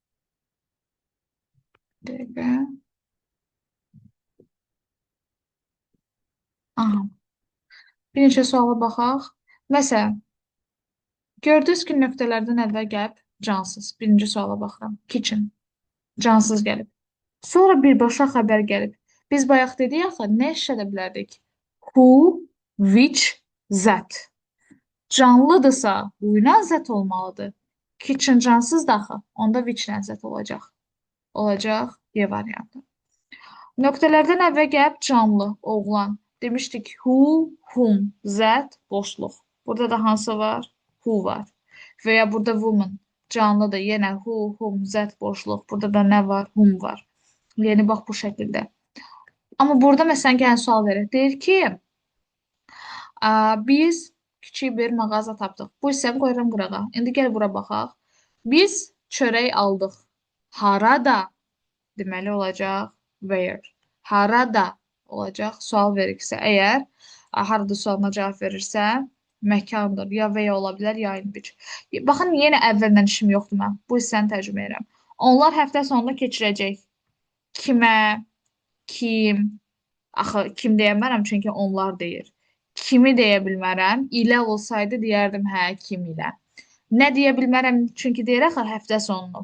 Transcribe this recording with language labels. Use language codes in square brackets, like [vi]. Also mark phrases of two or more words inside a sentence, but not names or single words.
[az] Bir dəqiqə. Aha. Bir neçə suala baxaq. Məsələn, gördünüz ki, nöqtələrdən əvvəl gəlib cansız. Birinci suala baxıram. Kitchen. Cansız gəlib. Sonra birbaşa xəbər gəlib. Biz bayaq dedik axı, nə işlədə bilərdik? [en] Who, which, that. [az] Canlıdırsa, who ilə zət olmalıdır. Kitchen cansız da axı, onda which ilə zət olacaq. Olacaq Y variantı. Nöqtələrdən əvvəl gəlib canlı, oğlan. [en] Demişdik who, whom, that, [az] boşluq. Burada da hansı var? Who var. Və ya burada woman. Canlıdır. Yenə [en] who, whom, that [az] boşluq. Burada da nə var? Whom var. Yəni bax bu şəkildə. Amma burada məsələn gəlin sual verir. Deyir ki, biz kiçik bir mağaza tapdıq. Bu hissəni qoyuram qırağa. İndi gəl bura baxaq. Biz çörək aldıq. Harada? Deməli olacaq where. Harada olacaq sual verirsə, əgər harada sualına cavab verirsə, məkandır. Ya where ola bilər, ya [en] in which. [az] Baxın, yenə əvvəldən işim yoxdur mən. Bu hissəni tərcümə edirəm. Onlar həftə sonunu keçirəcək. Kimə? Kim? Axı kim deyə bilmərəm, çünki onlar deyir. Kimi deyə bilmərəm. İlə olsaydı deyərdim hə, kim ilə. Nə deyə bilmərəm, çünki deyir axı həftə sonunu.